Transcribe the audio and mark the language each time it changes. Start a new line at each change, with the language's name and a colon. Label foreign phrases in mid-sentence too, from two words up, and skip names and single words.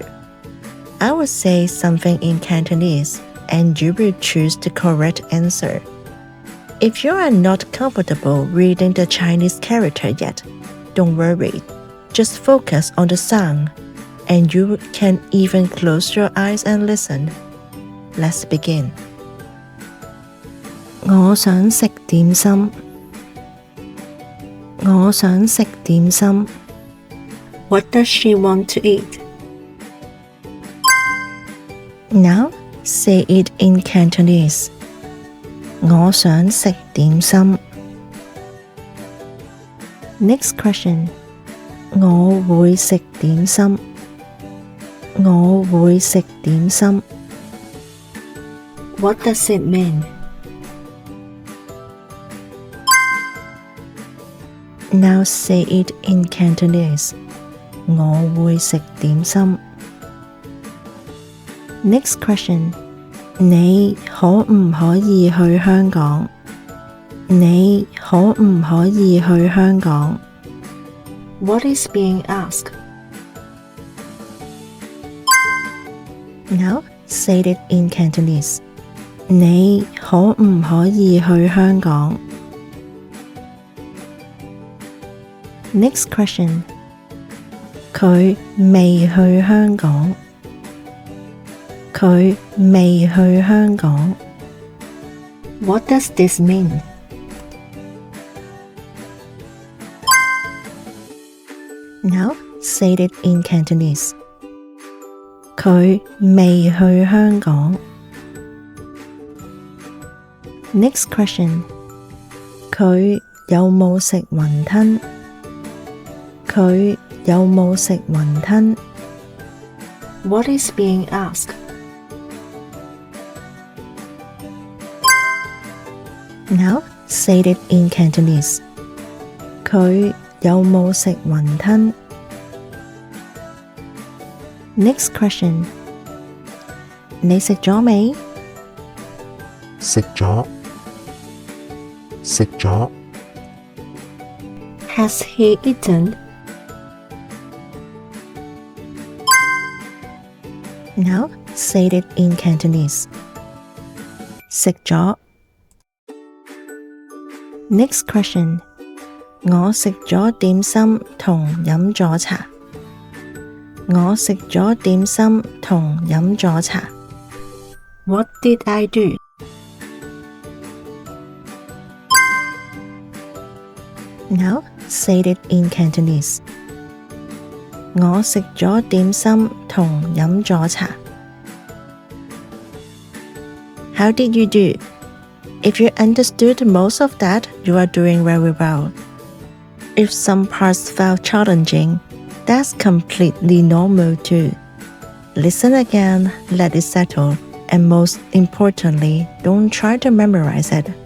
English: I will say something in Cantonese and you will choose the correct answer. If you are not comfortable reading the Chinese character yet, don't worry. Just focus on the sound, and you can even close your eyes and listen. Let's begin.
Cantonese: 我想食點心。我想食點心。
English: What does she want to eat? Now, say it in Cantonese.
Cantonese: 我想食點心。
English: Next question.
Cantonese: 我會食點心。我會食點心。
English: What does it mean? Now say it in Cantonese.
Cantonese: 我會食點心。
English: Next question.
Cantonese: 你可唔可以去香港？你可唔可以去香港？
English: What is being asked? Now say it in Cantonese.
Cantonese: 你可唔可以去香港？
English: Next question.
Cantonese: 佢未去香港。佢未去香港。
English: What does this mean? Now say it in Cantonese.
Cantonese: 佢未去香港。
English: Next question.
Cantonese: 佢有冇食雲吞？佢有冇食雲吞？
English: What is being asked? Now say it in Cantonese.
Cantonese: 佢有冇食雲吞？
English: Next question.
Cantonese: 你食咗未？食咗。食咗。
English: Has he eaten? Now say it in Cantonese.
Cantonese: 食咗。
English: Next question.
Cantonese: 我食咗點心同飲咗茶。我食咗點心同飲咗茶。
English: What did I do? Now say it in Cantonese.
Cantonese: 我食咗點心同飲咗茶。
English: How did you do? If you understood most of that, you are doing very well. If some parts felt challenging, that's completely normal too. Listen again, let it settle, and most importantly, don't try to memorize it.